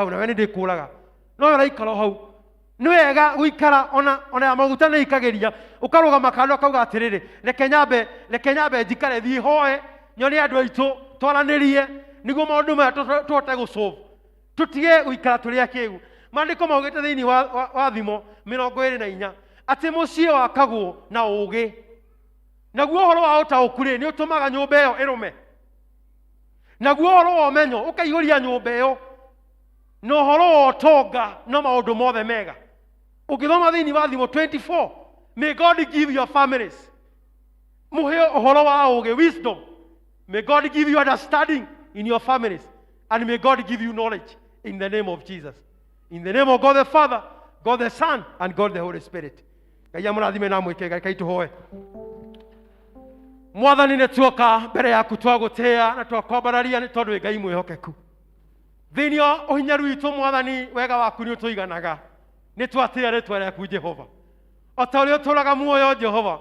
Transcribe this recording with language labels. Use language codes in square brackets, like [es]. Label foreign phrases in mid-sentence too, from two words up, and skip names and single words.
[ki] hau nawe nĩ ndĩkũraga no ũraikara hau nĩ wega gũikara ona maguta nĩ ikagĩria ũkarũgama kando akauga atĩrĩrĩ reke nyambe njikare thiĩ hoe nyone andũ aitũ twaranĩrie nĩguo maũndũ maya tũhote gũsolve tũtige gũikara tũrĩ akĩĩgu maandĩko maugĩte thĩinĩ wa thimo 24 atĩ mũciĩ wakagwo na ũũgĩ naguo ũhoro wa ũtaũku rĩ nĩ ũtũmaga nyũmba ĩyo ĩrũme naguo ũhoro wa ũmenyo ũkaihũria nyũmba ĩyo na ũhoro wa ũtonga na maũndũ mothe mega ũngĩthoma thĩinĩ wa thimo 24 [en] may God give your families [ki] mũhe ũhoro wa ũũgĩ [en] wisdom may God give you understanding in your families and may God give you knowledge in the name of Jesus in the name of God the Father God the Son and God the Holy Spirit [ki] Ngai amũrathime na mwĩke Ngai tũhoe Mwathani nĩ tuoka mbere yaku twagũtĩĩa na twakwambararia nĩ tondũ Ngai mwĩhokeku thĩinĩ wa ũhinyaru witũ Mwathani wega waku nĩ ũtũiganaga nĩ twatĩĩa rĩtwa rĩaku Jehova o ta ũrĩa ũtũũraga muoyo Jehova